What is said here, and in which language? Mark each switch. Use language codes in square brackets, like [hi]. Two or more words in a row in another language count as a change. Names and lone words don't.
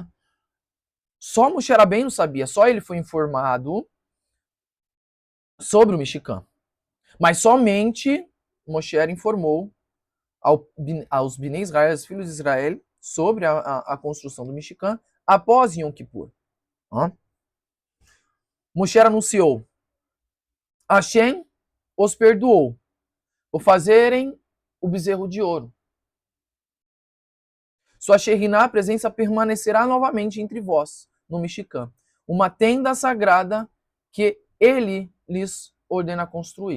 [pt] Só Moshe Rabbeinu sabia, só ele foi informado sobre o Mishkan. Mas somente Moshe informou aos [he] בני ישראל, [pt] aos filhos de Israel, sobre a construção do Mishkan após Yom Kippur. Moshe anunciou: Hashem os perdoou por fazerem o bezerro de ouro. Sua Shekhinah, a presença, permanecerá novamente entre vós, no Mishkan, uma tenda sagrada que ele lhes ordena construir.